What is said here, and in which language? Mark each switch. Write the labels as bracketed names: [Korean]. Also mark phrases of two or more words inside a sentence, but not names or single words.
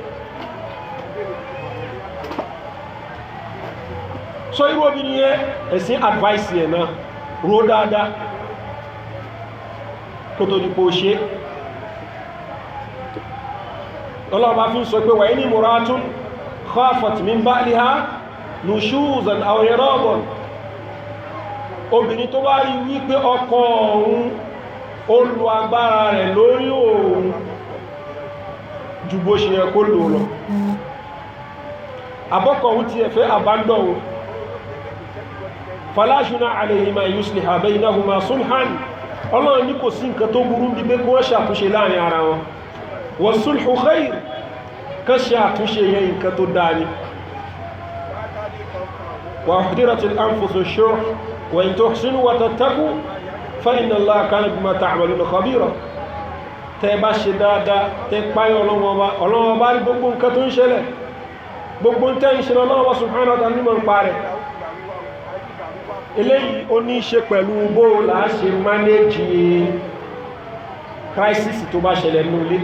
[Yoruba] so irú obìnrin yẹn ẹ̀sìn advice yẹn náà rò dáadáa kó tó dípò ṣe. ọlọ́ọ̀bá fi ń sọ pé wà ní [Arabic] امرأة خافت من بعلها نشوزا أو إعراضا, [Yoruba] obìnrin tó bá rí wípé ọkọ òun ó lo agbára rẹ̀ lórí òun ju bó ṣe yẹ kó lò lọ, àbọ́kọ̀ òun ti ẹ̀fẹ́ abandon òun, [Arabic] فلا جناح عليهما يصلحا بينهما صلحا, [Yoruba] ọlọ́run ní kò sí nǹkan tó burú bí pé kí wọ́n ṣàtúnṣe láàrin ara wọn, [Arabic] والصلح خير, [Yoruba] kan ṣe àtúnṣe yẹn nǹkan tó dáa ni. [Arabic] وأحضرت الأنفس الشح وإن تحسنوا وتتقوا فإن الله كان بما تعملون خبيرا. [Yoruba] tẹ́ bá ṣe dáadáa, tẹ́ páyọ̀ ọlọ́wọ́ bá rí gbogbo nǹkan tó ń ṣẹlẹ̀, gbogbo ń tẹ́ ń ṣe lọ́wọ́ [Arabic] سبحانه وتعالى [Yoruba] nímọ̀ ń parẹ̀. eléyìí ó ní ṣe pẹ̀lú bó la ṣe [English] manage crisis [Yoruba] tó bá ṣẹlẹ̀ ní ilé.